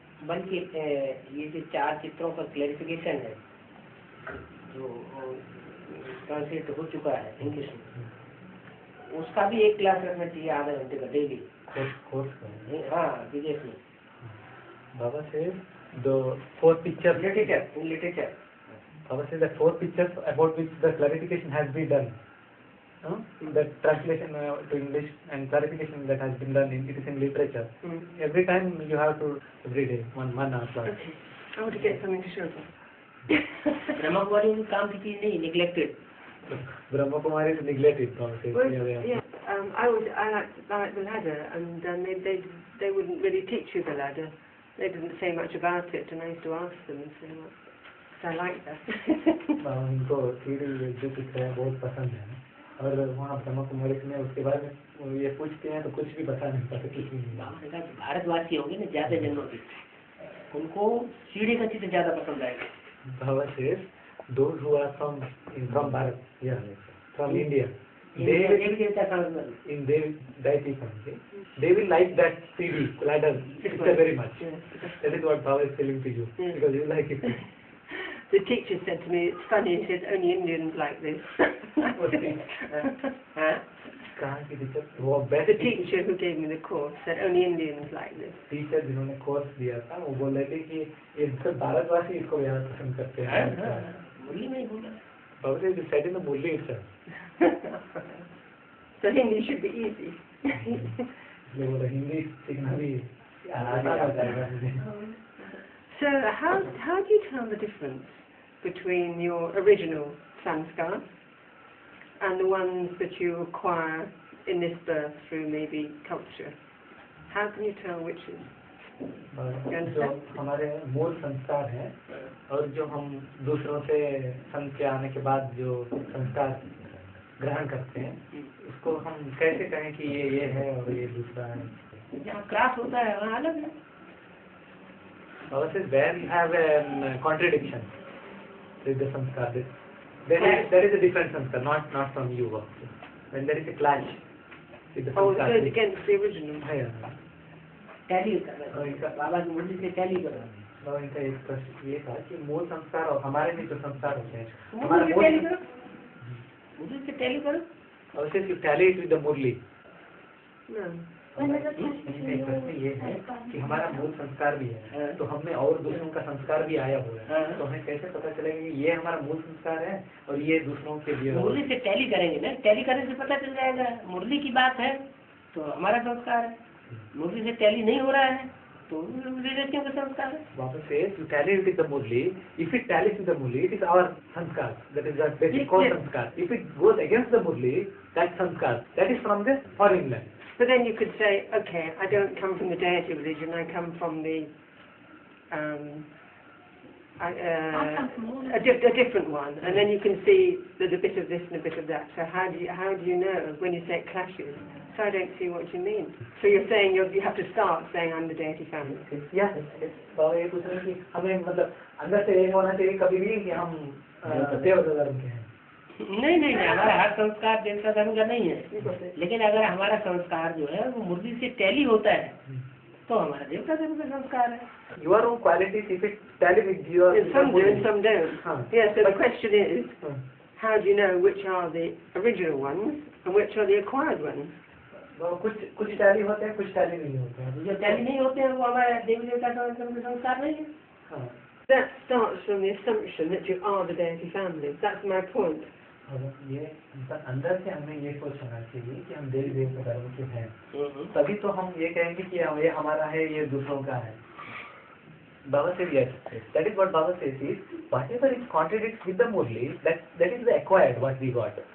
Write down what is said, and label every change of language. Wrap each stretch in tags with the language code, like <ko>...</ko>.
<hi>बल्कि ये जो 4 चित्रों का क्लैरिफिकेशन है जो ट्रांसलेट हो चुका है इंग्लिश में, उसका भी एक क्लास रखना चाहिए आधा घंटे का डेली। course का हाँ विदेश में</hi> <en>Baba says the four pictures. Literature Baba says that four pictures about which the clarification has been done. The translation to English and clarification that has been done it is in literature. Every time you have to every day one hour class. Okay. I want to get something to show them.</en> <hi>Brahma Kumari उनकी काम की चीज नहीं, neglected.</hi> <en>Brahma Kumari is neglected. Baba says. Well, Yeah. I like the ladder, and they wouldn't really teach you the ladder. They didn't say much about it, and I used to ask them and say, well, so I like that.</en> <hi>उनको सीढ़ी जो कुछ है बहुत पसंद है और वहाँ ब्रह्मा कुमारी में उसके बारे में ये पूछते हैं तो कुछ भी बता नहीं पाते कुछ भी नहीं। भारतवासी होंगे ना ज्यादा जन्मों के, उनको सीढ़ी का चित्र ज्यादा पसंद आएगा।</hi> <en>Baba says those who are from Bharat, yeah, from India, they in their deity family, they will like that CD ladder picture very much. That is what Baba is telling to you because you like it. The teacher said to me, it's funny, he said, only Indians like this.</en> <hi>कहाँ की teacher? वो</hi> <en>The teacher who gave me the course said, only Indians like this.</en> <hi>Teacher जिन्होंने course दिया था वो बोल रहे थे कि ये सिर्फ भारतवासी इसको ज्यादा पसंद करते हैं। मुरली में ही बोला।</hi> <en>Baba says it's said in the Murli itself. So Hindi should be easy.</en> <hi>इसलिए बोला हिंदी सीखना भी आसान हो जाएगा मुझे।</hi> <en>So how do you tell the difference between your original sanskars and the ones that you acquire in this birth through maybe culture? How can you tell which is?</en> <hi>जो हमारे मूल संस्कार हैं और जो हम दूसरों से संत के आने के बाद जो संस्कार ग्रहण करते हैं उसको हम कैसे कहें कि ये है और ये दूसरा है। जहाँ क्रॉस होता है वहाँ अलग है।</hi> <en>Baba says where you have a contradiction with the sanskar, there is a different sanskar, not from you. When there is a clash with the Oh, it sanskar. goes against the original.</en> <hi>हाँ, tally कर बाबा की मुरली से tally करो। और इनका एक प्रश्न ये था कि मूल संस्कार और हमारे भी जो संस्कार होते हैं मुरली से टैली करो, मुरली से टैली करो।</hi> <en>Baba says you tally it with the Murli. No.</en> <hi>एक प्रश्न ये है कि हमारा मूल संस्कार भी है तो हमें और दूसरों का संस्कार भी आया हुआ है तो हमें कैसे पता चलेगा कि ये हमारा मूल संस्कार है और ये दूसरों के लिए मुरली से टैली करेंगे ना, टैली करने से पता चल जाएगा। मुरली की बात है तो हमारा संस्कार है, मुरली से टैली नहीं हो रहा है तो रिलेटिव का संस्कार है।</hi> <en>Baba says you tally it with the Murli. If it tallies with the Murli, it is our sanskar. That is the basic core sanskar. If it goes against the Murli, that sanskar, that is from the foreign land. But then you could say, okay, I don't come from the deity religion, I come from the a different one, and then you can see there's a bit of this and a bit of that. So how do you know when you say it clashes? So I don't see what you mean. So you're saying you have to start saying I'm the deity family. Yes,</en> <hi>बाबा ये पूछ रहे हैं कि हमें मतलब अंदर से ये होना चाहिए कभी भी कि हम देवता धर्म के हैं। नहीं, हमारा हर संस्कार देवता धर्म का नहीं है, लेकिन अगर हमारा संस्कार जो है वो मुरली से टैली होता है तो हमारा देवता धर्म का संस्कार है।</hi> <en>Your own qualities, if it tally with your Some do and some don't. Yes, so the question is, how do you know which are the original ones and which are the acquired ones?</en> <hi>कुछ tally होते हैं, कुछ tally नहीं होते हैं। जो tally नहीं होते हैं वो हमारा देवी देवता धर्म का संस्कार नहीं है।</hi> <en>That starts from the assumption that you are the deity family. That's my point.</en> <hi>ये अंदर से हमें ये सोच होना चाहिए कि हम देवी देवता धर्म के हैं, तभी तो हम ये कहेंगे कि ये हमारा है, ये दूसरों का है।</hi> <en>Baba says yes. That is what Baba says is whatever it contradicts with the Murli, that is the acquired what we got.</en>